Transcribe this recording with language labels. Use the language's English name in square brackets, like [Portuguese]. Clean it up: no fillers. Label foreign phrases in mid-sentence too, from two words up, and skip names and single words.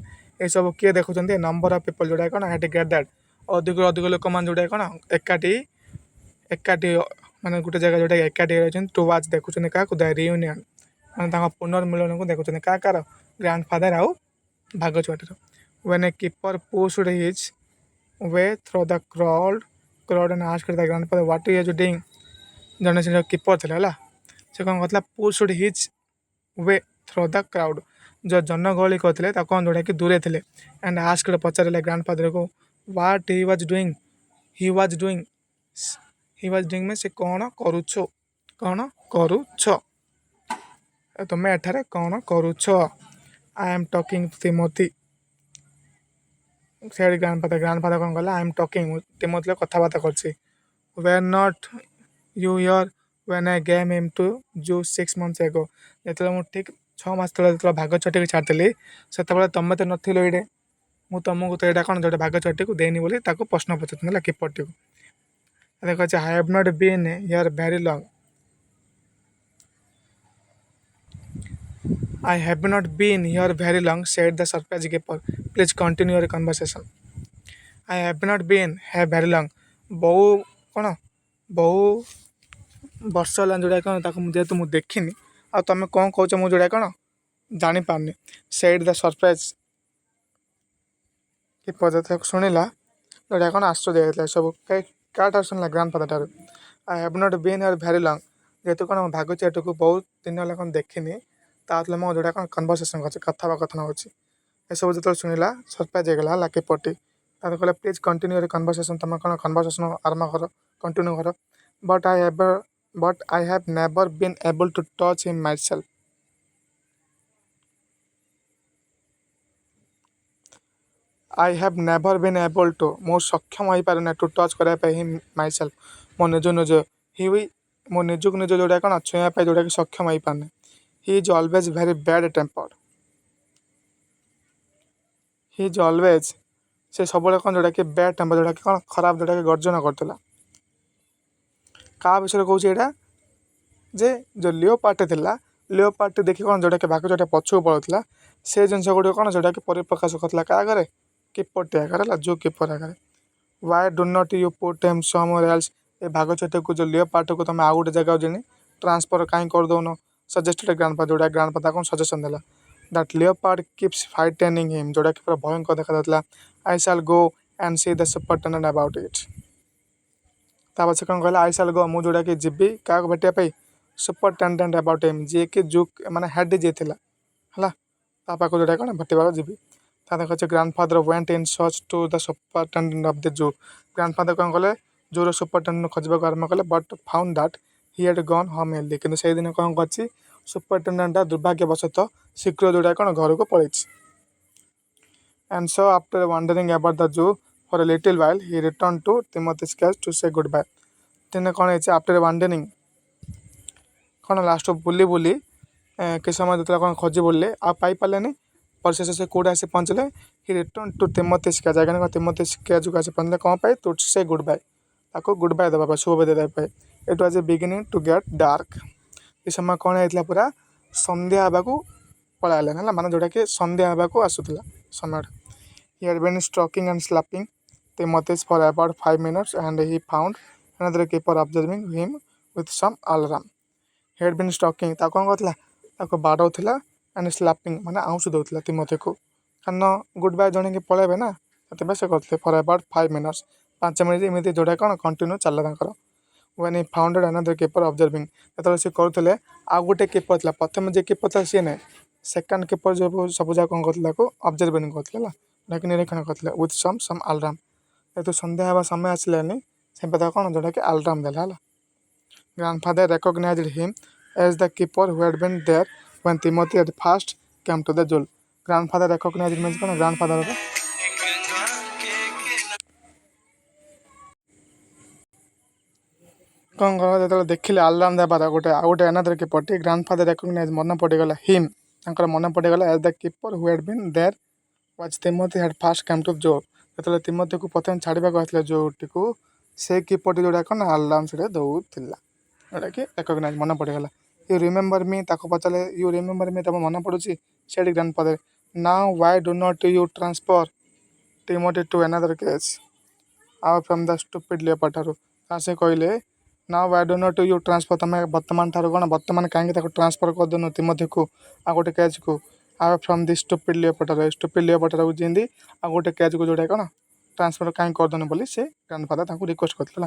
[Odia] ଏସବୁ କିଏ ଦେଖୁଛନ୍ତି [English] number of people [Odia] ଯେଉଁଟା କ'ଣ [English] had gathered [Odia] ଅଧିକରୁ ଅଧିକ ଲୋକମାନେ ଯେଉଁଟା କ'ଣ ଏକାଠି ମାନେ ଗୋଟେ ଜାଗା ଯେଉଁଟା ଏକାଠି ରହିଛନ୍ତି [English] to watch [Odia] ଦେଖୁଛନ୍ତି କାହାକୁ [English] the reunion [Odia] ମାନେ ତାଙ୍କ ପୁନର୍ମିଳନକୁ ଦେଖୁଛନ୍ତି କାହାର ଗ୍ରାଣ୍ଡଫାଦର ଆଉ ଭାଗ ଚଢ଼େଇର। [English] when a keeper pushed his way through the crowd and asked the grandfather what he was doing। [Odia] ଜଣେ ସେ କିପର ଥିଲା ସେ କ'ଣ କରୁଥିଲା [English] pushed his way through the crowd [Odia] ଯେଉଁ ଜନଗହଳି କରୁଥିଲେ ତାକୁ କ'ଣ ଯେଉଁଟାକି ଦୂରେ ଥିଲେ [English] and asked [Odia] ପଚାରିଲେ ଗ୍ରାଣ୍ଡଫାଦରକୁ [English] what he was doing means [Odia] ସେ କ'ଣ କରୁଛ ତୁମେ ଏଠାରେ କ'ଣ କରୁଛ। [English] I am talking to Timothy। [Odia] ସେ ଗ୍ରାଣ୍ଡଫାଦର କ'ଣ କଲା [English] I am talking [Odia] ଟିମୋଥି କଥାବାର୍ତ୍ତା କରୁଛି। [English] were not you here when I gave him to you 6 months ago। [Odia] ଯେତେବେଳେ ମୁଁ ଠିକ୍ 6 ମାସ ତଳେ ଯେତେବେଳେ ଭାଗ ଚଢ଼େଇକି ଛାଡ଼ିଥିଲି ସେତେବେଳେ ତୁମେ ତ ନଥିଲ ଏଇଠି ମୁଁ ତୁମକୁ ତ ଏଇଟା କ'ଣ ଯେଉଁଟା ଭାଗ ଚଢ଼େଇକୁ ଦେଇନି ବୋଲି ତାକୁ ପ୍ରଶ୍ନ ପଚାରୁଥିଲା କିପରଟିକୁ। ଦେଖ ଅଛି [English] I have not been here very long। I have not been here very long said the surprise keeper। Please continue your conversation। I have not been here very long [Odia] ବହୁ ବର୍ଷ ହେଲା ଯେଉଁଟା କ'ଣ ତାକୁ ଯେହେତୁ ମୁଁ ଦେଖିନି ଆଉ ତୁମେ କ'ଣ କହୁଛ ମୁଁ ଯେଉଁଟା କ'ଣ ଜାଣିପାରୁନି। [English] said the surprise keeper [Odia] ଯେତେବେଳେ ଶୁଣିଲା ଯେଉଁଟା କ'ଣ ଆଶ୍ଚର୍ଯ୍ୟ ହେଇଥିଲା ସବୁ କାହାଠାରୁ ଶୁଣିଲା ଗ୍ରାଣ୍ଡଫାଦର ଠାରୁ। [English] I have not been here very long [Odia] ଯେହେତୁ କ'ଣ ଭାଗ ଚଢ଼େଇକୁ ବହୁତ ଦିନ ହେଲା କ'ଣ ଦେଖିନି ତା ମୁଁ ଯେଉଁଟା କ'ଣ କନଭରସେସନ୍ କରୁଛି କଥାବାର୍ତ୍ତା ହେଉଛି ଏସବୁ ଯେତେବେଳେ ଶୁଣିଲା ସରପ୍ରାଇଜ୍ ହେଇଗଲା କିପରଟି। ତାପରେ କହିଲା [English] please continue conversation [Odia] ତୁମେ କ'ଣ କନଭରସେସନ୍ ଆରମ୍ଭ କର କଣ୍ଟିନ୍ୟୁ କର। [English] ବଟ୍ I have never been able to touch him myself। I have never been able to [Odia] ମୁଁ ସକ୍ଷମ ହୋଇପାରୁନି [English] to touch [Odia] କରିବା ପାଇଁ ହିଁ ମାଇସେଲ୍ଫ ମୋ ନିଜକୁ ନିଜ ଯେଉଁଟା କ'ଣ ଛୁଇଁବା ପାଇଁ ଯେଉଁଟାକି ସକ୍ଷମ ହୋଇପାରୁନି। [English] He is always very bad tempered. [Odia] ସେ ସବୁବେଳେ କ'ଣ ଯେଉଁଟାକି [English] bad temper [Odia] ଯେଉଁଟାକି କ'ଣ ଖରାପ ଯେଉଁଟାକି ଗର୍ଜନ କରୁଥିଲା। କାହା ବିଷୟରେ କହୁଛି ଏଇଟା ଯେ ଯେଉଁ ଲିଓପାର୍ଡଟି ଥିଲା ଲିଓପାର୍ଡଟି ଦେଖି କ'ଣ ଯେଉଁଟାକି ଭାଗ ଯେଉଁଟା ପଛକୁ ପଳାଉଥିଲା ସେ ଜିନିଷ ଗୁଡ଼ିକ କ'ଣ ଯେଉଁଟାକି ପରିପ୍ରକାଶ କରୁଥିଲା କାହା ଆଗରେ କିପରଟି ଆଗରେ ଯେଉଁ କିପର ଆଗରେ। [English] why do not you put him somewhere else। [Odia] ଏ ଭାଗ ଚଢ଼େଇକୁ ଯେଉଁ ଲିଓପାର୍ଡକୁ ତୁମେ ଆଉ ଗୋଟେ ଜାଗାକୁ ଯେନି ଟ୍ରାନ୍ସଫର୍ କାହିଁ କରିଦେଉନ ସଜେଷ୍ଟେଡ଼ ଗ୍ରାଣ୍ଡଫାଦର ଯେଉଁଟା ଗ୍ରାଣ୍ଡଫାଦର କ'ଣ ସଜେସନ୍ ଦେଲା। [English] that leopard keeps frightening him [Odia] ଯେଉଁଟାକି ପୁରା ଭୟଙ୍କର ଦେଖାଯାଉଥିଲା। [English] I shall go and see the superintendent about it। [Odia] ତାପରେ ସେ କ'ଣ କହିଲା [English] I shall go [Odia] ମୁଁ ଯେଉଁଟାକି ଯିବି କାହାକୁ ଭେଟିବା ପାଇଁ ସୁପରିଟେଣ୍ଡେଣ୍ଟ [English] about him [Odia] ଯିଏକି ମାନେ ହେଡ଼୍ ଯିଏ ଥିଲା ତା ପାଖକୁ ଯେଉଁଟା କ'ଣ ଭେଟିବାକୁ ଯିବି। ତାପରେ କହିଛି [English] ଗ୍ରାଣ୍ଡଫାଦର went in search to the superintendent of the zoo। [Odia] ଗ୍ରାଣ୍ଡଫାଦର କ'ଣ କଲେ ଜୁର ସୁପରିଟେଣ୍ଡେଣ୍ଟ ଖୋଜିବାକୁ ଆରମ୍ଭ କଲେ [English] but found that he had gone home early। [Odia] କିନ୍ତୁ ସେଇଦିନ କ'ଣ କରିଛି ସୁପରିଟେଣ୍ଡେଣ୍ଟଟା ଦୁର୍ଭାଗ୍ୟବଶତଃ ଶୀଘ୍ର ଯେଉଁଟା କ'ଣ ଘରକୁ ପଳେଇଛି। [English] and so after wandering about the zoo for a little while he returned to Timothy's cage to say goodbye। [Odia] ଦିନେ କ'ଣ ହେଇଛି [English] after wandering [Odia] କ'ଣ ଲାଷ୍ଟ ବୁଲି ବୁଲି କିଛି ସମୟ ଯେତେବେଳେ କ'ଣ ଖୋଜି ବୁଲିଲେ ଆଉ ପାଇପାରିଲେନି। ପରିଶେଷ ସେ କେଉଁଠି ଆସି ପହଞ୍ଚିଲେ [English] he return to [Odia] ତିମୋଥି ଶିକାଜ ଆଜ୍ଞା ତିମୋଥି ଶିକାଜକୁ ଆସି ପହଞ୍ଚିଲେ କ'ଣ ପାଇଁ [English] to say good bye [Odia] ତାକୁ [English] good bye [Odia] ଦେବା ପାଇଁ ଶୁଭ ଦେବା ପାଇଁ। [English] It was a beginning to get dark. [Odia] ଏ ସମୟ କ'ଣ ହେଇଥିଲା ପୁରା ସନ୍ଧ୍ୟା ହେବାକୁ ପଳାଇଲା ହେଲା ମାନେ ଯେଉଁଟାକି ସନ୍ଧ୍ୟା ହେବାକୁ ଆସୁଥିଲା ସମୟଟା। [English] he had been stroking and slapping Timothy for about 5 minutes and he found another keeper observing him with some alarm. He had been stalking [Odia] ତାକୁ କ'ଣ କରୁଥିଲା ତାକୁ ବାଡ଼ଉଥିଲା [English] and slapping [Odia] ମାନେ ଆଉଁସି ଦେଉଥିଲା ତିମୋଥୀକୁ କାରଣ [English] good bye [Odia] ଜଣେକି ପଳେଇବେ ନା ସେଥିପାଇଁ ସେ କରୁଥିଲେ [English] for about [Odia] 5 minutes 5 ମିନିଟ୍ ଏମିତି ଯେଉଁଟା କ'ଣ କଣ୍ଟିନ୍ୟୁ ଚାଲିଲା ତାଙ୍କର। [English] when he founded another keeper observing [Odia] ଯେତେବେଳେ ସେ କରୁଥିଲେ ଆଉ ଗୋଟେ କିପର ଥିଲା ପ୍ରଥମେ ଯେ କିପର ଥିଲା ସିଏ ନାହିଁ ସେକେଣ୍ଡ କିପର ଯେଉଁ ସବୁ ଯାକ କ'ଣ କରୁଥିଲେ ତାକୁ ଅବଜର୍ଭିଂ କରୁଥିଲେ ହେଲା ଯାହାକି ନିରୀକ୍ଷଣ କରୁଥିଲେ [English] with some alarm। [Odia] ଯେହେତୁ ସନ୍ଧ୍ୟା ହେବା ସମୟ ଆସିଲାନି ସେ ତାକୁ କ'ଣ ଯେଉଁଟାକି ଆଲାର୍ମ ଦେଲା ହେଲା। [English] Grandfather recognized him as the keeper who had been there when Timothy had first came to the jail. Grandfather recognized means [Odia] କ'ଣ grandfather କ'ଣ କର ଯେତେବେଳେ ଦେଖିଲେ ଆଲାର୍ମ ଦେବାର ଆଉ ଗୋଟେ [English] another keeper ଟି grandfather recognized [Odia] ମନେ ପଡ଼ିଗଲା [English] ହିମ୍ [Odia] ତାଙ୍କର ମନେ ପଡ଼ିଗଲା [English] as the keeper who had been there was Timothy had first come to jail। [Odia] ଯେତେବେଳେ ତିମୋଥୀକୁ ପ୍ରଥମେ ଛାଡ଼ିବାକୁ ଆସିଥିଲା ଯେଉଁଟିକୁ ସେ କିପରଟି ଯେଉଁଟା କ'ଣ ଆଲାର୍ମ ସେଟା ଦେଉଥିଲା ଯେଉଁଟାକି ରେକଗ୍ନାଇଜ୍ ମନେ ପଡ଼ିଗଲା। [English] you remember me [Odia] ତାକୁ ପଚାରିଲେ [English] you remember me [Odia] ତାକୁ ମନେ ପଡ଼ୁଛି ସେଠି ଗ୍ରାଣ୍ଡଫାଦର [English] now why do not you transfer Timothy to another case [Odia] ଆଉ [English] from the stupid leopard [Odia] ଠାରୁ ସେ କହିଲେ [English] now why do not you transfer [Odia] ତମେ ବର୍ତ୍ତମାନ ଠାରୁ କ'ଣ ବର୍ତ୍ତମାନ କାହିଁକି ତାକୁ ଟ୍ରାନ୍ସଫର୍ କରିଦେଉନ ତିମୋଥୀକୁ ଆଉ ଗୋଟେ କେଜ୍କୁ ଆଉ [English] from the stupid leopard [Odia] ଠାରୁ [English] stupid leopard [Odia] ଠାରୁ ଯେମିତି ଆଉ ଗୋଟେ କେଜ୍କୁ ଯେଉଁଟା କ'ଣ ଟ୍ରାନ୍ସଫର୍ କାହିଁକି କରିଦେଉନି ବୋଲି ସେ ଗ୍ରାଣ୍ଡଫାଦର ତାଙ୍କୁ ରିକ୍ୱେଷ୍ଟ କରିଥିଲା।